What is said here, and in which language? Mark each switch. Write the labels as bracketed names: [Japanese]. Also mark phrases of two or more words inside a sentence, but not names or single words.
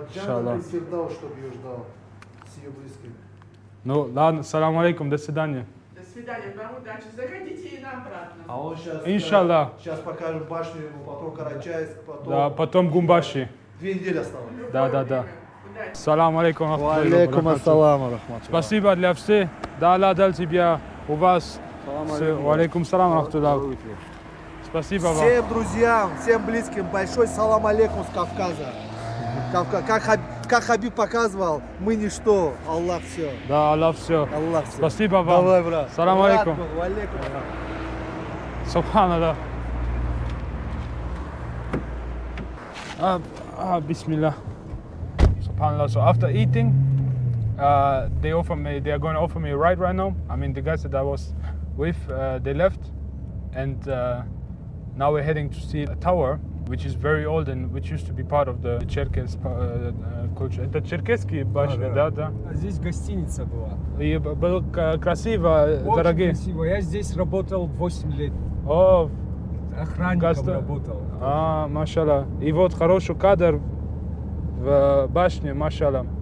[Russian] Иншаллах. [Arabic] جنة الفردوس, [Russian] чтобы ее ждал с ее близкими. Ну, ладно, [Arabic] السلام عليكم, [Russian] до свидания. До свидания, вам удачи. Заходите и нам обратно. А он сейчас, Иншаллах. сейчас покажет башню ему, потом Карачаевск, потом... Да, потом Гумбаши. 2 недели осталось. Да. Удачи. [Arabic] سلام عليكم. رحمة الله. [Russian] Спасибо для всех. Да, Аллах дал тебя, у вас. [Arabic] عليكم السلام، رحمة الله. [Russian] Спасибо вам. Всем друзьям, всем близким большой [Arabic] السلام عليكم [Russian] с Кавказа. Как Хабиб показывал, мы ничто, Аллах все. Да, Аллах все. Аллах все. Спасибо вам. Давай, брат. Салам Брат алейкум. был, алейкум. [Arabic] سبحان الله. بسم الله. سبحان الله. [English] So after eating, they are going to offer me a ride right now. I mean, the guys that I was with, they left, and now we're heading to see a tower, which is very old and which used to be part of the Cherkess culture. [Russian] Это черкесские башни, да. А здесь гостиница была. И было красиво, Очень дорогие. красиво. Я здесь работал 8 лет. О, Охранником работал. машалла. И вот хороший кадр в башне, машалла.